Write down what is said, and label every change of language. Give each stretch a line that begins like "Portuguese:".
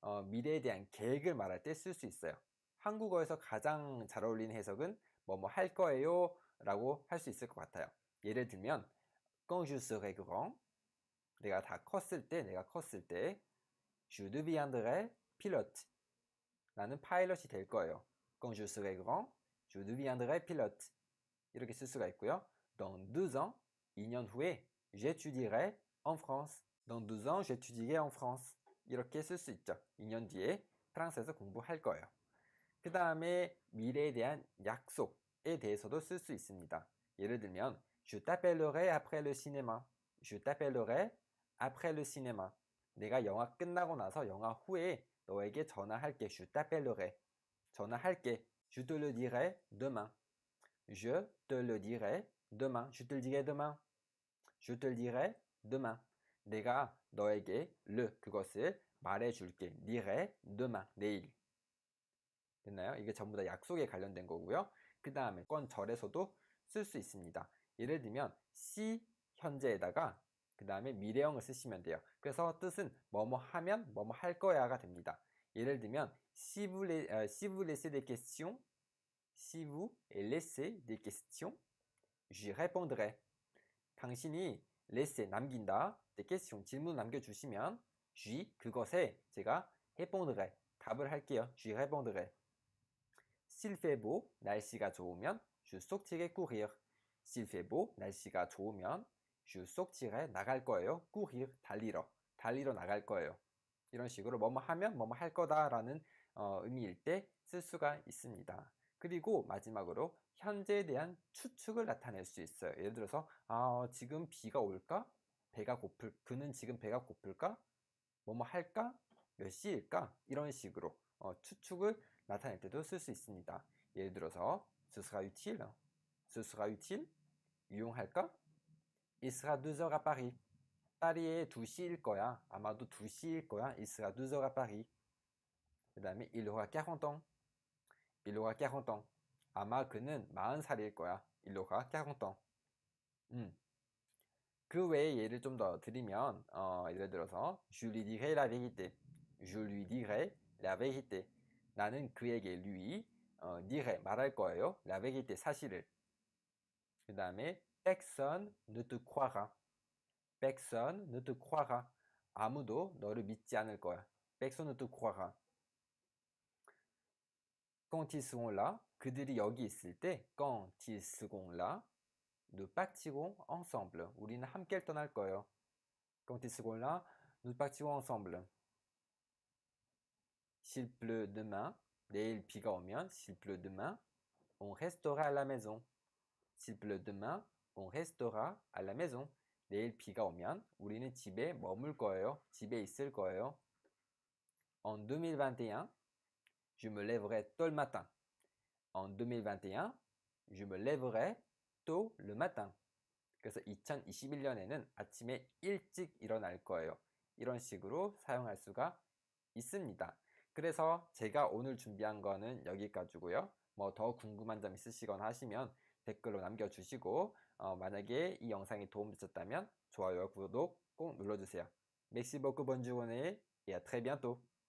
Korean: 미래에 대한 계획을 말할 때 쓸 수 있어요. 한국어에서 가장 잘 어울리는 해석은 뭐 할 거예요 라고 할 수 있을 것 같아요. 예를 들면
French: quand je serai grand,
Korean: 내가 컸을 때
French: je deviendrai pilote.
Korean: 나는 파일럿이 될 거예요.
French: Quand je serai grand, je deviendrai pilote.
Korean: 이렇게 쓸 수가 있고요.
French: Dans 2 ans,
Korean: 2년 후에
French: j'étudierai en France. Dans 2 ans, j'étudierai en France.
Korean: 이렇게 쓸 수 있죠. 2년 뒤에 프랑스에서 공부할 거예요. 그 다음에 미래에 대한 약속에 대해서도 쓸 수 있습니다.
French: 예를 들면 Je t'appellerai après le cinéma. Je t'appellerai après le cinéma.
Korean: 내가 영화 끝나고 나서 영화 후에 너에게 전화할게.
French: Je t'appellerai.
Korean: 전화할게.
French: Je te le dirai demain. Je te le dirai demain. Je te le dirai demain. Je te le dirai demain.
Korean: 내가 너에게 그것을 말해줄게.
French: dirai demain.
Korean: 내일. 됐나요? 이게 전부 다 약속에 관련된 거고요. 그 다음에 절에서도 쓸 수 있습니다. 예를 들면 si 현재에다가 그 다음에 미래형을 쓰시면 돼요. 그래서 뜻은 뭐뭐 하면 뭐뭐 할 거야가 됩니다.
French: 예를 들면 si vous laissez des questions, si vous laissez des questions, j'y répondrai.
Korean: 당신이 laisser 남긴다,
French: des questions
Korean: 질문 남겨주시면 j'y 그것에 제가 répondrai 답을 할게요.
French: j'y répondrai. S'il fait beau,
Korean: 날씨가 좋으면
French: je sortirai courir. S'il fait beau,
Korean: 날씨가 좋으면
French: je sortirai
Korean: 나갈 거예요. courir 달리러 나갈 거예요. 이런 식으로 뭐뭐 하면 뭐뭐 할 거다라는 의미일 때 쓸 수가 있습니다. 그리고 마지막으로 현재에 대한 추측을 나타낼 수 있어요. 예를 들어서 지금 비가 올까? 그는 지금 배가 고플까? 뭐뭐 할까? 몇 시일까? 이런 식으로 추측을 나타낼 때도 쓸 수 있습니다.
French: 예를 들어서 ce sera utile, ce sera utile,
Korean: 유용할까?
French: Il sera 2h à Paris.
Korean: 파리에 2시일 거야. 아마도 2시일 거야.
French: Il sera 2h à Paris.
Korean: 그 다음에
French: il aura 40 ans. il aura 40 ans.
Korean: 아마 그는 40살일 거야.
French: il aura 40 ans.
Korean: 그 외에 예를 좀 더 드리면 예를 들어서
French: je lui dirai la vérité. je lui dirai la vérité.
Korean: 나는 그에게
French: lui dirai
Korean: 말할 거예요.
French: la vérité
Korean: 사실을. 그 다음에
French: personne ne te croira. personne ne te croira.
Korean: 아무도 너를 믿지 않을 거야.
French: personne ne te croira. quand ils seront là,
Korean: 그들이 여기 있을 때
French: quand ils seront là, nous partirons ensemble.
Korean: 우리는 함께 떠날 거예요.
French: quand ils seront là, nous partirons ensemble. s'il pleut demain,
Korean: 내일 비가 오면
French: s'il pleut demain, on restera à la maison. s'il pleut demain, on restera à la maison.
Korean: 내일 비가 오면 우리는 집에 머물 거예요. 집에 있을 거예요.
French: en 2021, je me lèverai tôt le matin. en 2021, je me lèverai tôt le matin.
Korean: 그래서 2021년에는 아침에 일찍 일어날 거예요. 이런 식으로 사용할 수가 있습니다. 그래서 제가 오늘 준비한 거는 여기까지고요. 뭐 더 궁금한 점 있으시거나 하시면 댓글로 남겨주시고 만약에 이 영상이 도움되셨다면 좋아요와 구독 꼭 눌러주세요.
French: Merci beaucoup, bonne journée et à très bientôt.